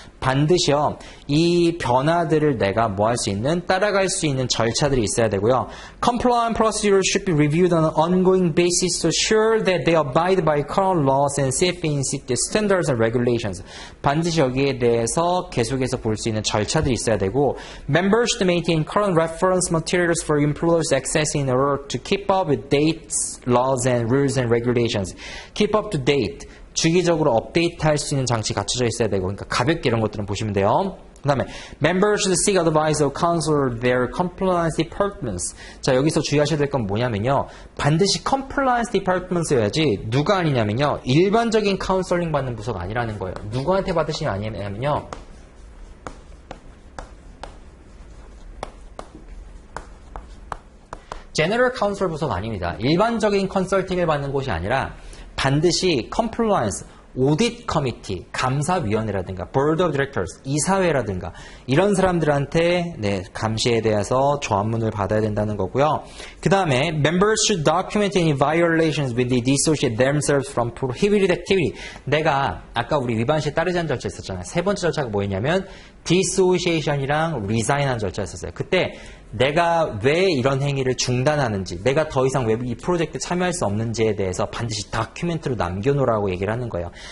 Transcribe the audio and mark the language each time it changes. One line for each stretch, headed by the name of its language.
Korean: 반드시요, 이 변화들을 내가 뭐 할 수 있는, 따라갈 수 있는 절차들이 있어야 되고요.
English: Compliance procedures should be reviewed on an ongoing basis to ensure that they abide by current laws and safety standards and regulations.
Korean: 반드시 여기에 대해서 계속해서 볼 수 있는 절차들이 있어야 되고,
English: Members should maintain current reference materials for employers accessing in order to keep up with dates, laws, and rules and regulations. Keep up to date.
Korean: 주기적으로 업데이트할 수 있는 장치 갖춰져 있어야 되고, 그러니까 가볍게 이런 것들은 보시면 돼요. 그 다음에
English: Members should seek advice of counsel their compliance departments.
Korean: 자, 여기서 주의하셔야 될 건 뭐냐면요, 반드시 compliance departments여야지 누가 아니냐면요, 일반적인 카운셀링 받는 부서가 아니라는 거예요. 누구한테 받으시면 아니냐면요, 제너럴 카운셀 부서가 아닙니다. 일반적인 컨설팅을 받는 곳이 아니라 반드시 컴플라이언스, 오디트 커미티, 감사위원회라든가 보드 오브 디렉터스, 이사회라든가 이런 사람들한테 감시에 대해서 조합문을 받아야 된다는 거고요. 그 다음에
English: Members should document any violations with the dissociate themselves from prohibited activity.
Korean: 내가 아까 우리 위반 시에 따르지 않은 절차 있었잖아요. 세 번째 절차가 뭐였냐면 dissociation이랑 resign한 절차였었어요. 그때 내가 왜 이런 행위를 중단하는지, 내가 더 이상 왜 이 프로젝트에 참여할 수 없는지에 대해서 반드시 다큐멘트로 남겨놓으라고 얘기를 하는 거예요.